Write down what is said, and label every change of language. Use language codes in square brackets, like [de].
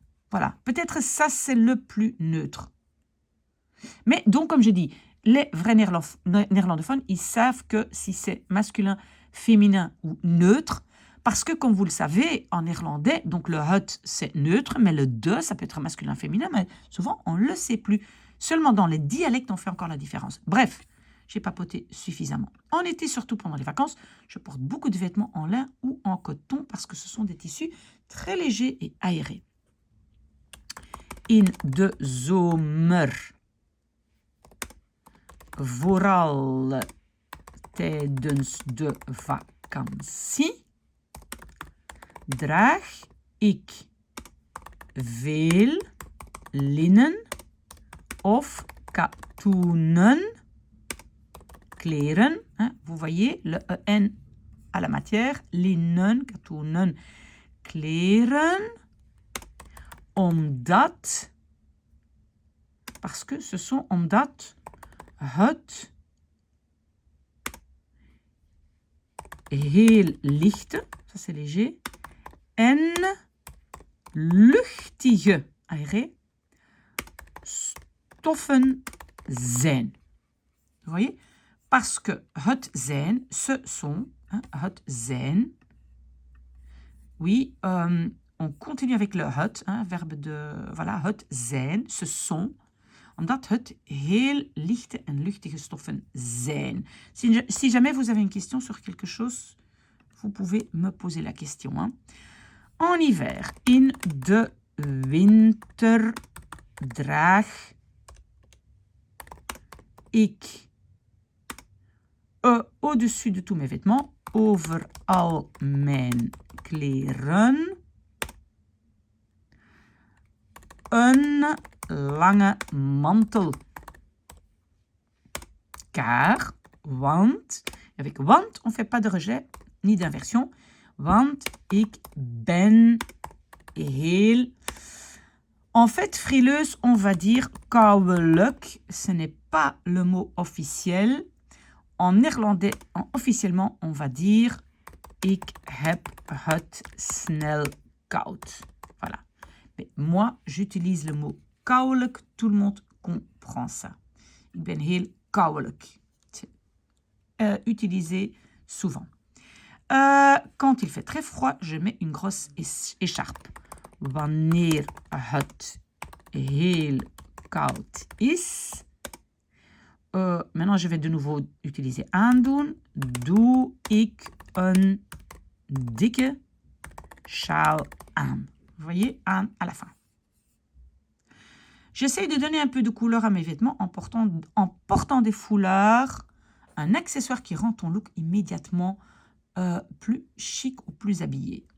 [fr] Voilà, peut-être ça, c'est le plus neutre. Mais donc, comme je dis, les vrais néerlandophones, ils savent que si c'est masculin, féminin ou neutre, parce que, comme vous le savez, en néerlandais, donc le het, c'est neutre, mais le de, ça peut être masculin, féminin, mais souvent, on ne le sait plus. Seulement dans les dialectes, on fait encore la différence. Bref, j'ai papoté suffisamment. En été, surtout pendant les vacances, je porte beaucoup de vêtements en lin ou en coton parce que ce sont des tissus très légers et aérés. [nl] In de zomer, vooral tijdens de vakantie, draag ik veel linnen of katoenen kleren. [fr] Hein, vous voyez le en à la matière, [nl] linnen, katoenen, kleren, omdat, [fr] parce que ce sont [nl] omdat het heel lichte, [fr] ça c'est léger, [nl] en luchtige, [fr] aéré, [nl] stoffen zijn. [fr] Vous voyez? Parce que [nl] het zijn, [fr] ce sont, hein, het zijn. Oui, on continue avec le het, hein, verbe de, voilà, [nl] het zijn, [fr] ce sont. [nl] Omdat het heel lichte en luchtige stoffen zijn. [fr] Si jamais vous avez une question sur quelque chose, vous pouvez me poser la question. Hein. En hiver, [nl] in de winter, draag ik [fr] au-dessus de tous mes vêtements, [nl] over al mijn kleren, een lange mantel. [fr] Car, want, avec want, on ne fait pas de rejet ni d'inversion. [nl] Want ik ben heel... [fr] En fait, frileuse, on va dire kouwelijk. Ce n'est pas le mot officiel. En néerlandais, officiellement, on va dire [nl] ik heb het snel koud. [fr] Voilà. Mais moi, j'utilise le mot kouwelijk. Tout le monde comprend ça. [nl] Ik ben heel kouwelijk. [fr] Utilisé souvent. Quand il fait très froid, je mets une grosse écharpe. [nl] Wanneer het heel koud is, [fr] Maintenant, je vais de nouveau utiliser aandoen. [nl] Doe ik een dikke sjaal aan. [fr] Vous voyez, aan à la fin. J'essaye de donner un peu de couleur à mes vêtements en portant des foulards, un accessoire qui rend ton look immédiatement plus chic ou plus habillé.